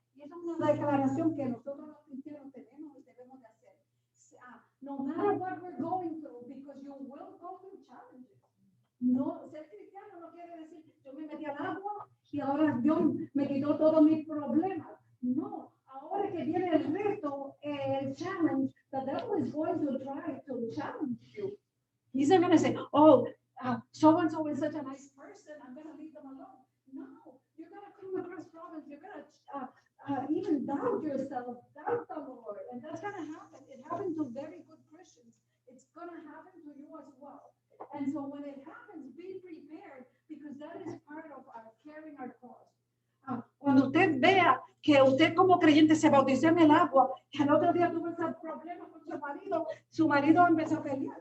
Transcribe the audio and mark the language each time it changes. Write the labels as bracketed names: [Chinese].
[Spanish] Y esa es una declaración que nosotros los cristianos tenemos y debemos de hacer. [English] No matter what we're going through, because you will go through challenges. [Spanish] No, ser cristiano no quiere decir yo me metí al agua y ahora Dios me quitó todos mis problemas. No, ahora que viene el reto, el challenge, [English] the devil is going to try to challenge you. He's not going to say, oh, so-and-so is such a nice person, I'm going to leave them alone. No, you're going to come across problems, you're going to even doubt yourself, doubt the Lord, and that's going to happen. It happened to very good Christians. It's going to happen to you as well. And so when it happens, be prepared, because that is part of our carrying our cross. [Spanish] Cuando usted vea que usted como creyente se bautizó en el agua, y al otro día tuvo ese problema con su marido empezó a pelear.